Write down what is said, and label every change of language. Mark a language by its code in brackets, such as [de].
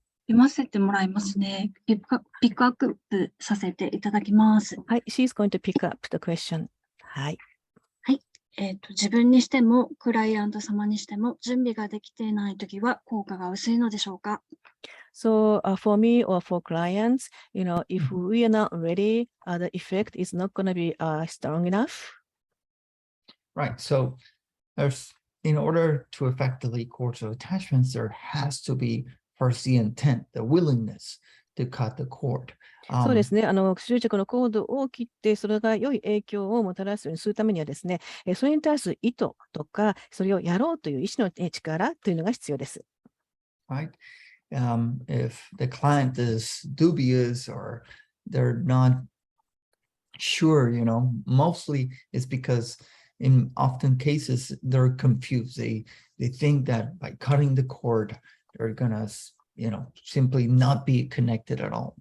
[ja] 読ませてもらいますね。ピックアップさせていただきます。 [en] はい、she's going to pick up the question. [ja] はい。はい。自分にしても、クライアント様にしても、準備ができていないときは効果が薄いのでしょうか？ [en] So for me or for clients, if we are not ready, the effect is not going to be strong enough. Right. So in order to effectively course of attachments, there has to be first the intent, the willingness to cut the cord. [ja] そうですね。執着のコードを切って、それが良い影響をもたらすようにするためにはですね、それに対する意図とか、それをやろうという意思の力というのが必要です。 [en] Right. If the client is dubious or they're not sure, mostly it's because in often cases they're confused. They think that by cutting the cord, they're gonna, simply not be connected at all.